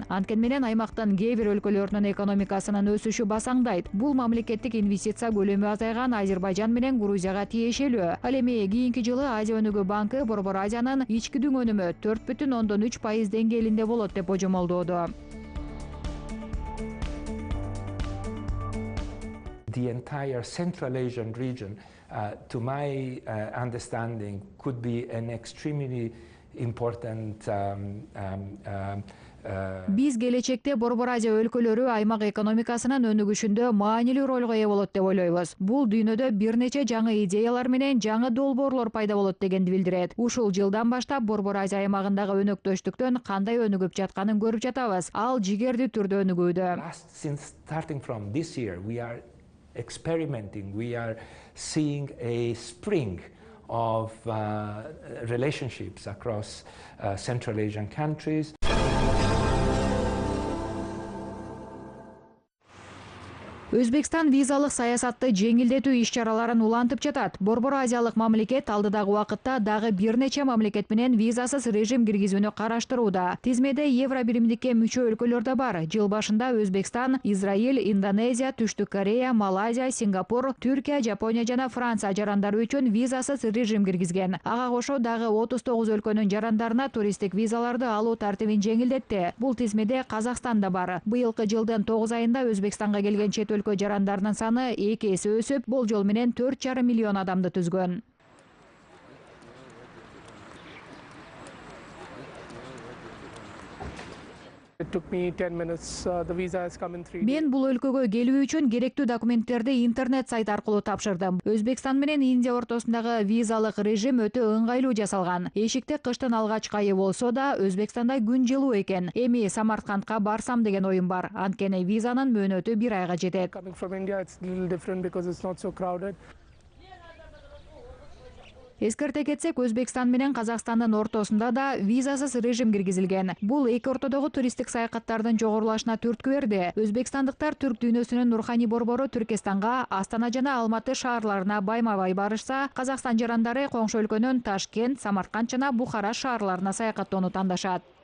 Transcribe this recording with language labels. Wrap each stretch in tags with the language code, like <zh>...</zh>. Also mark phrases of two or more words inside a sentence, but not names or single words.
<ky>Анткени менен аймактын кээ бир өлкөлөрүнүн экономикасынын өсүшү басаңдайт. Бул мамлекеттик инвестиция көлөмү азайган Азербайжан менен Грузияга тиешелүү. Ал эми кийинки жылы Азия өнүгүү банкы Борбор Азиянын ички дүң өнүмү 4,3% деңгээлинде болот деп божомолдоодо.</ky> <en>The entire Central Asian region, to my understanding, could be an extremely important</en> <ky>Биз келечекте Борбор Азия өлкөлөрү аймак экономикасынын өнүгүшүндө маанилүү ролго ээ болот деп ойлойбуз. Бул дүйнөдө бир нече жаңы идеялар менен жаңы долбоорлор пайда болот дегенди билдирет. Ушул жылдан баштап Борбор Азия аймагындагы өнөктөштүктөн кандай өнүгүп жатканын көрүп жатабыз. Ал жигердүү түрдө өнүгүүдө.</ky> <en>Since starting from this year, we are experimenting, we are seeing a spring of relationships across Central Asian countries.</en> <ky>Өзбекстан визалык саясатты жеңилдетүү иш-чараларын улантып жатат. Борбор Азиялык мамлекет алдыдагы убакытта дагы бир нече мамлекет менен визасыз режим киргизүүнү караштырууда. Тизмеде Евро биримдикке мүчө өлкөлөр да бар. Жыл башында Өзбекстан, Израиль, Индонезия, Түштүк Корея, Малайзия, Сингапур, Түркия, Жапония жана Франция жарандары үчүн визасыз режим киргизген. Ага кошо дагы 39 өлкөнүн жарандарына туристтик визаларды алуу тартибин жеңилдетти. Бул тизмеде Казакстан да бар. Быйылкы жылдын 9 айында Өзбекстанга келген чет өлкөлөр өлкө жарандарынын саны 2 эсе өсүп, болжол менен 4,5 миллион адамды түзгөн.</ky> <en>It took me 10 minutes. The visa has come in 3 days.</en> <ky>Мен бул өлкөгө келүү үчүн керектүү документтерди интернет сайт аркылуу тапшырдым. Өзбекстан менен Индия ортосундагы визалык режим өтө ыңгайлуу жасалган. Эшикте кыштын алгачкы айы болсо да, Өзбекстанда күн жылуу экен. Эми Самаркандка барсам деген оюм бар. Анткени визанын мөөнөтү 1 айга жетет.</ky> <en>Coming from India, it's a little different because it's not so crowded.</en> <ky>Эскерте кетсек, Өзбекстан менен Казакстандын ортосунда да визасыз режим киргизилген. Бул эки ортодогу туристтик саякаттардын жогорулашына түрткү берди. Өзбекстандыктар түрк дүйнөсүнүн руханий борбору Түркистанга, Астана жана Алматы шаарларына байма-бай барышса, Казакстан жарандары коңшу өлкөнүн Ташкент, Самарканд жана Бухара шаарларына саякаттоону тандашат.</ky>